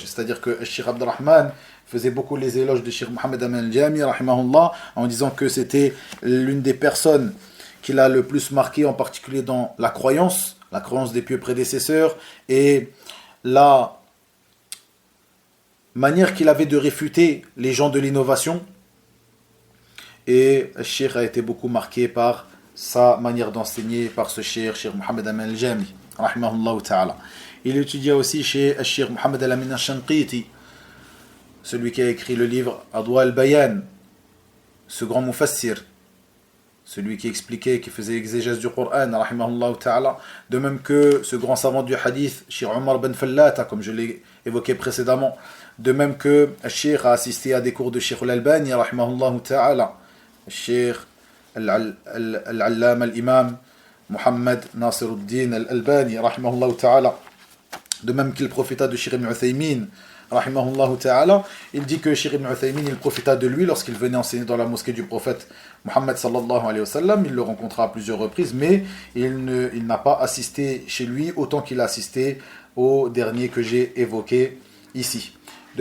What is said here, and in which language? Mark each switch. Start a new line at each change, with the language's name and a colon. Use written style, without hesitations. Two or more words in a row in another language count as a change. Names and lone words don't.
French: C'est-à-dire que Al-Cheikh Abdurrahman faisait beaucoup les éloges de Cheikh Muhammad Aman al-Jami, rahimahullah, en disant que c'était l'une des personnes qu'il a le plus marqué, en particulier dans la croyance des pieux prédécesseurs, et la manière qu'il avait de réfuter les gens de l'innovation. Et le cheikh a été beaucoup marqué par sa manière d'enseigner, par ce cheikh Muhammad Aman al-Jami,
Arabic: رحمه الله تعالى.
French: Il étudia aussi chez le cheikh Muhammad al-Amin al-Shanqiti, celui qui a écrit le livre Adwa al-Bayan, ce grand mufassir, celui qui expliquait, qui faisait exégèse du Coran,
Arabic: رحمه الله تعالى,
French: de même que ce grand savant du hadith, Cheikh Omar ben Fallata, comme je l'ai évoqué précédemment, de même que le cheikh a assisté à des cours de Cheikh al-Albani,
Arabic: رحمه الله تعالى,
French: le cheikh al-Allama al-Imam Muhammad Nasiruddin al-Albani,
Arabic: رحمه الله تعالى,
French: de même qu'il profita de Cheikh ibn Uthaymin,
Arabic: رحمه الله تعالى.
French: Il dit que Cheikh ibn Uthaymin, il profita de lui lorsqu'il venait enseigner dans la mosquée du prophète Muhammad
Arabic: صلى الله عليه وسلم.
French: Il le rencontra à plusieurs reprises, mais il n'a pas assisté chez lui autant qu'il a assisté au dernier que j'ai évoqué ici.